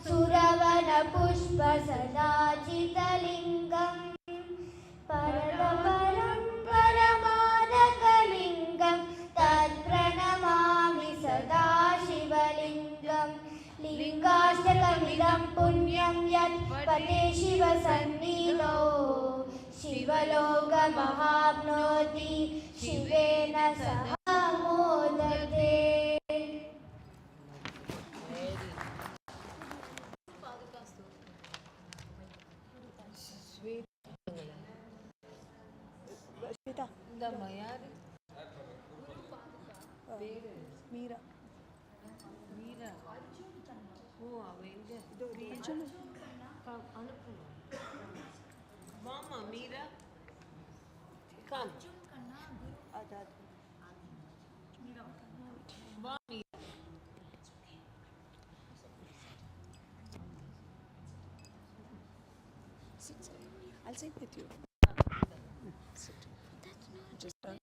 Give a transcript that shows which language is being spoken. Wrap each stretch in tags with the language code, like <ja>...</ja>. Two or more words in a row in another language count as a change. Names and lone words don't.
<sa>सुरवनपुष्पसदाचितलिङ्गं परमपरं परमादकलिङ्गं तत्प्रणमामि सदा शिवलिङ्गं लिङ्गाष्टकमिदं पुण्यं यत् पते शिवसन्निधौ शिवलोकमहाप्नोति शिवेन सह मोदते.</sa> <ta>இந்தம்மா யாரு பேரு மீரா மீரா ஓ அவ எங்க அனுப்பணும் மாமா மீரா Come.</ta> <en>I'll sit with you. Sit. Just</en>